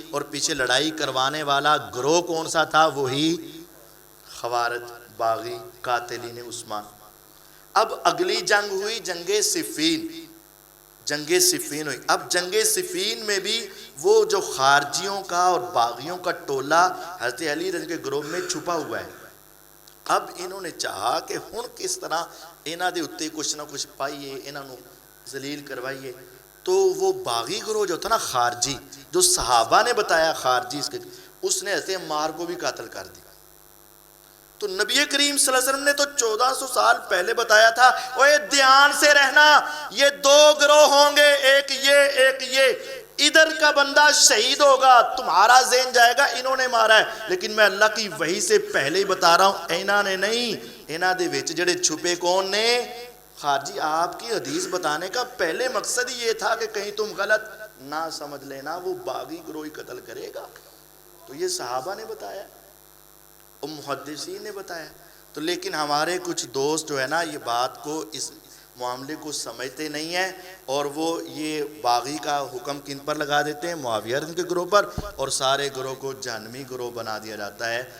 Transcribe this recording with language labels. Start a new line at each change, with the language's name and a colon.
Urdu: اور پیچھے لڑائی کروانے والا گروہ کون سا تھا, وہی خوارج باغی قاتلین عثمان. اب اگلی جنگ ہوئی جنگ صفین. جنگ صفین ہوئی. اب جنگ صفین میں بھی وہ جو خارجیوں کا اور باغیوں کا ٹولہ حضرت علی رضی کے گروہ میں چھپا ہوا ہے. اب انہوں نے چاہا کہ
Punjabi: ہن کس طرح انہاں دے اتے کچھ نہ کچھ پائیے, انہاں نو ذلیل کروائیے.
Urdu: تو وہ باغی گروہ جو تھا نا خارجی, جو صحابہ نے بتایا خارجی, اس نے حضرت عمار کو بھی قتل کر دیا. تو نبی کریم صلی اللہ علیہ وسلم نے تو 1400 سال پہلے بتایا تھا, اوے دھیان سے رہنا, یہ دو گروہ ہوں گے, ایک یہ, ادھر کا بندہ شہید ہوگا, تمہارا ذہن جائے گا انہوں نے مارا ہے, لیکن میں اللہ کی وحی سے پہلے ہی بتا رہا ہوں انہاں نے نہیں.
Punjabi: انہاں دے وچ جڑے چھپے کون نے, خارجی.
Urdu: آپ کی حدیث بتانے کا پہلے مقصد ہی یہ تھا کہ کہیں تم غلط نہ سمجھ لینا, وہ باغی گروہ ہی قتل کرے گا. تو یہ صحابہ نے بتایا اور محدثین نے بتایا. تو لیکن ہمارے کچھ دوست جو ہے نا یہ بات کو, اس معاملے کو سمجھتے نہیں ہیں, اور وہ یہ باغی کا حکم کن پر لگا دیتے ہیں, معاویہ رضی کے گروہ پر, اور سارے گروہ کو جہنمی گروہ بنا دیا جاتا ہے.